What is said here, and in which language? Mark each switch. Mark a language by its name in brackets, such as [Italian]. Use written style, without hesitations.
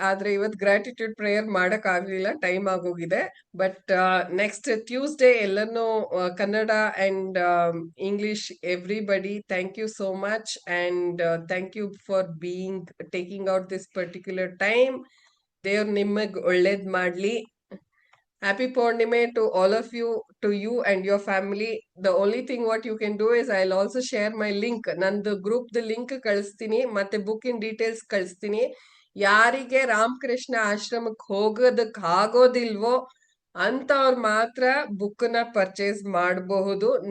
[Kannada] ಆದ್ರೆ ಇವತ್ತು gratitude prayer ಮಾಡಕ್ ಆಗ್ಲಿಲ್ಲ, ಟೈಮ್ ಆಗೋಗಿದೆ. [English] But next Tuesday ಎಲ್ಲರನ್ನೂ Kannada and English everybody, thank you so much. And thank you for taking out this particular time. [Kannada] ದೇವ್ರು ನಿಮಗ್ ಒಳ್ಳೇದ್ ಮಾಡ್ಲಿ. [English] Happy Purnime to all of you, to you and your family. The only thing what you can do is I'll also share my link. [Kannada] ನಂದು group the link ಕಳಿಸ್ತೀನಿ, ಮತ್ತೆ book in details ಕಳಿಸ್ತೀನಿ. ಯಾರಿಗೆ ರಾಮಕೃಷ್ಣ ಆಶ್ರಮಕ್ಕೆ ಹೋಗೋದಕ್ ಆಗೋದಿಲ್ವೋ ಅಂತವ್ರು ಮಾತ್ರ ಬುಕ್ ನ purchase ಮಾಡಬಹುದು.